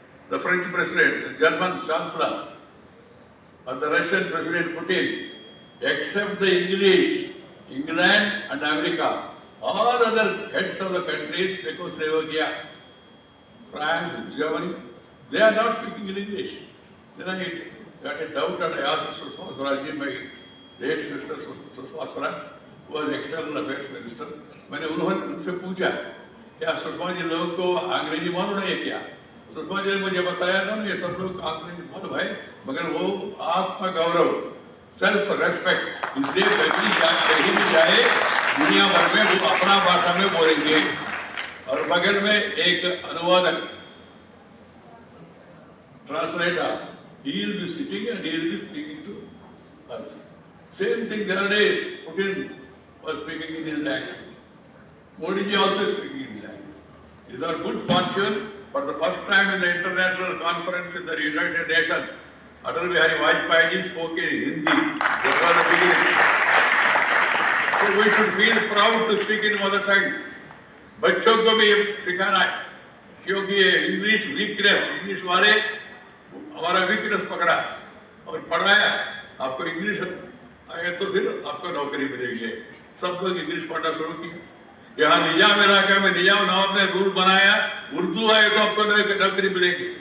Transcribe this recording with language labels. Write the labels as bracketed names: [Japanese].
[English] The French President, the German Chancellor, and the Russian President Putin, except the English, England and America, all other heads of the countries, Czechoslovakia, France, Germany, they are not speaking in English. Then I got a doubt and I asked Sushma Swaraj, my late sister Sushma Swaraj, who was External Affairs Minister. [Hindi] मैंने उनसे पूछा, क्या सुषमा जी लोगों को अंग्रेजी मालूम नहीं है क्या? सुषमा जी ने मुझे बताया ना, ये सब लोग अंग्रेजी मालूम है, मगर वो आत्मगौरव, सेल्फ रेस्पेक्ट, इसलिए कहीं भी जाए दुनिया भर में वो अपना भाषा में बोलेंगे. और बगल में एक अनुवादक, [English] translator, he will be sitting and he will be speaking to us. Same thing the other day, Putin was speaking in his language. Modi ji also speaking in his language. It is our good fortune, for the first time in the international conference in the United Nations, Atal Bihari Vajpayee ji spoke in Hindi. That was the beginning. So we should feel proud to speak in mother tongue. By [Hindi] बच्चों को भी ये सिखाना है, क्योंकि ये English weakness, English वाले हमारा वीकनेस पकड़ा और पढ़ाया। आपको इंग्लिश आए तो फिर आपको नौकरी मिलेगी। सब लोग इंग्लिश पढ़ना शुरू किया। यहाँ निजाम इलाका में निजाम नवाब ने रूल बनाया, उर्दू आए तो आपको नौकरी मिलेगी।